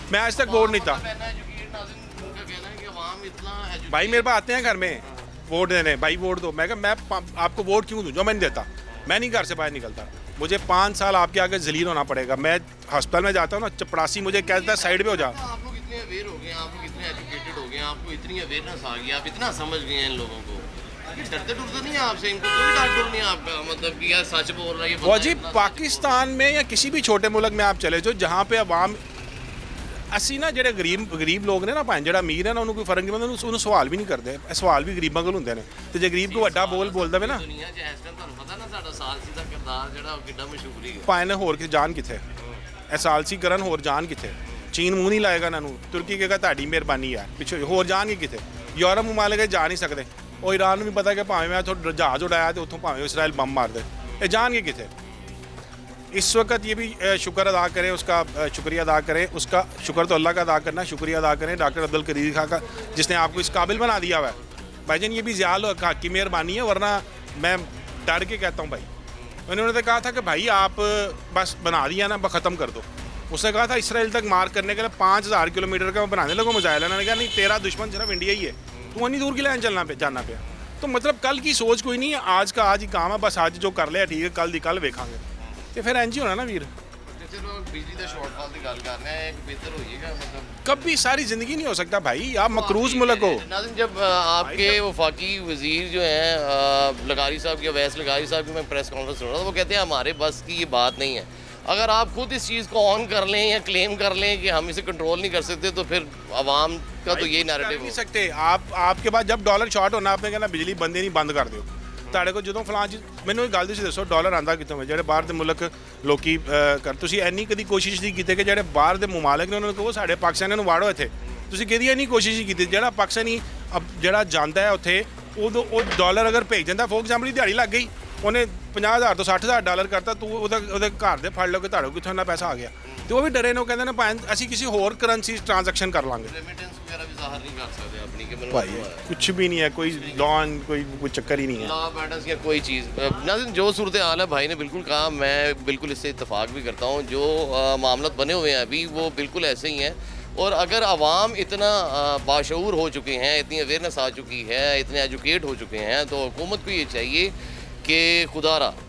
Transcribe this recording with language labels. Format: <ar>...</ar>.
<hi>मैं आज तक वोट नहीं था भाई, मेरे पास आते हैं घर में वोट देने, भाई वोट दो, मैं कहा मैं आपको वोट क्यों दूँ जो मैं नहीं देता, मैं नहीं घर से बाहर निकलता, मुझे 5 साल आपके आगे जलील होना पड़ेगा। मैं अस्पताल में जाता हूँ ना, चपरासी मुझे कहता है साइड पे हो जा। आप लोग इतने अवेयर हो गए, आप लोग इतने एजुकेटेड हो गए, आपको इतनी अवेयरनेस आ गई, आप इतना समझ गए हैं इन लोगों को, डरते डरते नहीं है आपसे, इनको कोई डांट डर नहीं है आपका, मतलब कि यार सच बोल रहा है ये वो जी पाकिस्तान में या किसी भी छोटे मुल्क में आप चले जाओ जहाँ पे अवाम</hi> <pa>ਅਸੀਂ ਨਾ ਜਿਹੜੇ ਗਰੀਬ ਲੋਕ ਨੇ ਨਾ ਭਾਵੇਂ ਜਿਹੜਾ ਅਮੀਰ ਹੈ ਨਾ ਉਹਨੂੰ ਕੋਈ ਫਰਕ ਨਹੀਂ ਪੈਂਦਾ, ਉਹਨੂੰ ਸਵਾਲ ਵੀ ਨਹੀਂ ਕਰਦੇ, ਇਹ ਸਵਾਲ ਵੀ ਗਰੀਬਾਂ ਕੋਲ ਹੁੰਦੇ ਨੇ, ਤੇ ਜੇ ਗਰੀਬ ਕੋ ਵੱਡਾ ਬੋਲ ਦਵੇ ਨਾ ਦੁਨੀਆ 'ਚ ਇਸ ਟਾਈਮ ਤੁਹਾਨੂੰ ਪਤਾ ਨਾ ਸਾਡਾ ਸਾਲਸੀ ਦਾ ਕਿਰਦਾਰ ਜਿਹੜਾ ਉਹ ਕਿੱਡਾ ਮਸ਼ਹੂਰ ਹੈ, ਭਾਵੇਂ ਨੇ ਹੋਰ ਕਿਤੇ ਜਾਣ ਕਿੱਥੇ, ਇਹ ਸਾਲਸੀ ਕਰਨ ਹੋਰ ਜਾਣ ਕਿੱਥੇ, ਚੀਨ ਮੂੰਹ ਨਹੀਂ ਲਾਏਗਾ ਇਹਨਾਂ ਨੂੰ, ਤੁਰਕੀ ਕਹੇਗਾ ਤੁਹਾਡੀ ਮਿਹਰਬਾਨੀ ਯਾਰ, ਪਿੱਛੇ ਹੋਰ ਜਾਣਗੇ ਕਿੱਥੇ, ਯੂਰਪ ਮੁਮਾਲਿਕ ਜਾ ਨਹੀਂ ਸਕਦੇ, ਉਹ ਈਰਾਨ ਨੂੰ ਵੀ ਪਤਾ ਕਿ ਭਾਵੇਂ ਮੈਂ ਉੱਥੋਂ ਜਹਾਜ਼ ਉਡਾਇਆ ਤੇ ਉੱਥੋਂ ਭਾਵੇਂ ਇਸਰਾइल ਬੰਬ ਮਾਰ ਦੇ, ਇਹ ਜਾਣਗੇ ਕਿੱਥੇ।</pa> <hi>इस वक्त ये भी शुक्र अदा करें, उसका शुक्रिया अदा करें, उसका शुक्र तो अल्लाह का अदा करना, शुक्रिया अदा करें डॉक्टर अब्दुल करीर खां का जिसने आपको इस काबिल बना दिया हुआ है। भाईजान ये भी ज़्यादा की मेहरबानी है, वरना मैं डर के कहता हूँ भाई, उन्होंने तो कहा था कि भाई आप बस बना दिया ना, ख़त्म कर दो। उसने कहा था इसराइल तक मार करने के लिए 5000 किलोमीटर का बनाने लगो मिसाइल, उन्होंने कहा नहीं तेरा दुश्मन सिर्फ इंडिया ही है, तू इतनी दूर के लिए जाना पे। तो मतलब कल की सोच कोई नहीं है, आज का आज ही काम है, बस आज जो कर लिया ठीक है,</hi> <pa>कल दी कल वेखांगे, ਤੇ ਫਿਰ ਇੰਜ ਹੀ ਹੋਣਾ ਨਾ ਵੀਰ।</pa> <hi>चलो बिजली का शॉर्टफॉल की गल कर रहे हैं, एक बेहतर होइएगा, मतलब कभी सारी ज़िंदगी नहीं हो सकता भाई, आप मकरूज मुल्क हो। नाज़िम जब आपके वफाकी वज़ीर जो हैं लगारी साहब की, अवैस लगारी साहब की मैं प्रेस कॉन्फ्रेंस सुन रहा था, वो कहते हैं हमारे बस की ये बात नहीं है, अगर आप खुद इस चीज़ को ऑन कर लें या क्लेम कर लें कि हम इसे कंट्रोल नहीं कर सकते, तो फिर आवाम का तो यही नैरेटिव नहीं सकते। आपके पास जब डॉलर शॉर्ट होना, आपने कहना बिजली बंद नहीं, बंद कर दो।</hi> <pa>ਤੁਹਾਡੇ ਕੋਲ ਜਦੋਂ ਫਲਾਂ ਚੀਜ਼, ਮੈਨੂੰ ਇੱਕ ਗੱਲ ਤੁਸੀਂ ਦੱਸੋ ਡਾਲਰ ਆਂਦਾ ਕਿੱਥੋਂ ਹੈ? ਜਿਹੜੇ ਬਾਹਰ ਦੇ ਮੁਲਕ ਲੋਕੀ ਤੁਸੀਂ ਇੰਨੀ ਕਦੀ ਕੋਸ਼ਿਸ਼ ਨਹੀਂ ਕੀਤੀ ਕਿ ਜਿਹੜੇ ਬਾਹਰ ਦੇ ਮੁਮਾਲਿਕ ਨੇ ਉਹਨਾਂ ਨੂੰ ਕਹੋ ਸਾਡੇ ਪਾਕਿਸਤਾਨੀਆਂ ਨੂੰ ਵਾੜੋ ਇੱਥੇ, ਤੁਸੀਂ ਕਦੀ ਇੰਨੀ ਕੋਸ਼ਿਸ਼ ਨਹੀਂ ਕੀਤੀ। ਜਿਹੜਾ ਪਾਕਿਸਤਾਨੀ ਜਿਹੜਾ ਜਾਂਦਾ ਹੈ ਉੱਥੇ, ਉਦੋਂ ਉਹ ਡਾਲਰ ਅਗਰ ਭੇਜ ਜਾਂਦਾ, ਫੋਰ ਐਗਜ਼ਾਮਪਲ ਦਿਹਾੜੀ ਲੱਗ ਗਈ, ਉਹਨੇ 50000 ਤੋਂ 60000 ਡਾਲਰ ਕਰਤਾ, ਤੂੰ ਉਹਦੇ ਘਰ ਦੇ ਫੜ ਲਓ ਕਿ ਤੁਹਾਡੇ ਕਿੱਥੋਂ ਇੰਨਾ ਪੈਸਾ ਆ ਗਿਆ, ਤੇ ਉਹ ਵੀ ਡਰੇ ਨੇ, ਉਹ ਕਹਿੰਦੇ ਨੇ ਭਾਵੇਂ ਅਸੀਂ ਕਿਸੇ ਹੋਰ ਕਰੰਸੀ ਟ੍ਰਾਂਜੈਕਸ਼ਨ ਕਰ ਲਾਂਗੇ।</pa> <hi>रेमिटेंस वगैरह भी ज़ाहिर नहीं कर सकते अपनी कि मैंने भाई कुछ भी नहीं है, कोई लॉन कोई चक्कर ही नहीं है। लॉ बैटर्स या कोई चीज़ नाज़िम जो सूरत हाल है, भाई ने बिल्कुल कहा, मैं बिल्कुल इससे इत्तेफाक भी करता हूँ, जो मामला बने हुए हैं अभी वो बिल्कुल ऐसे ही हैं, और अगर आवाम इतना बाशऊर हो चुके हैं, इतनी अवेयरनेस आ चुकी है, इतने एजुकेट हो चुके हैं, तो हुकूमत को ये चाहिए कि खुदारा</hi>